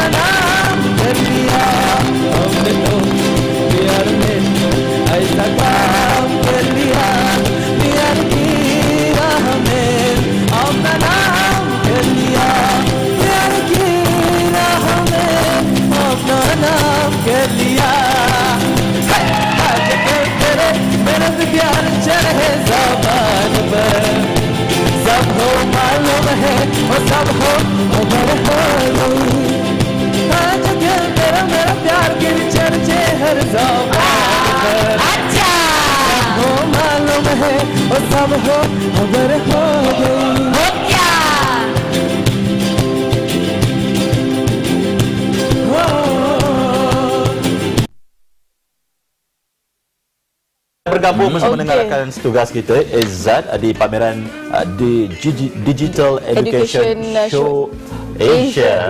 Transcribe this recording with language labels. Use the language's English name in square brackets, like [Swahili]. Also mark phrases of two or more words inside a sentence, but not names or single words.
[Hindi] नाम कर लिया हमने तो प्यार में ऐसा काम कर लिया प्यार की राह में अपना नाम कर लिया प्यार की राह में अपना नाम कर लिया आज के तेरे मेरे प्यार चढ़े ज़बान पर सबको मालूम है और सब हो अगर हो आज के तेरा मेरा प्यार के चर्चे हर ज़बान पर सबको मालूम है और सब हो अगर हो [Malay] bergabung bersama dengan rakan tugas kita Izzat di pameran di Digital Education Show Asia